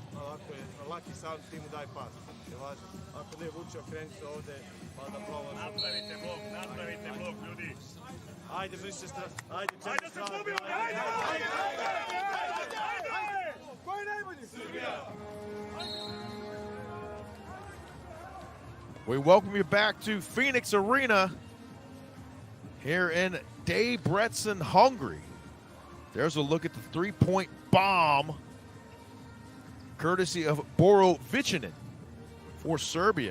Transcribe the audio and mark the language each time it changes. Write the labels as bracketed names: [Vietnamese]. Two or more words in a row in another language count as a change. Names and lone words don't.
[Serbian] Ako je laki sam, ti mu daj pas, je važno. Ako ne vuče, okreni se ovde, pa da proba. Napravite blok, ljudi. Ajde, više strah, ajde, četiri strah. Ajde! Ko je najbolji? Srbija! [English] We welcome you back to Phoenix Arena here in Debrecen, Hungary. There's a look at the three-point bomb, courtesy of Boro Vicinin for Serbia.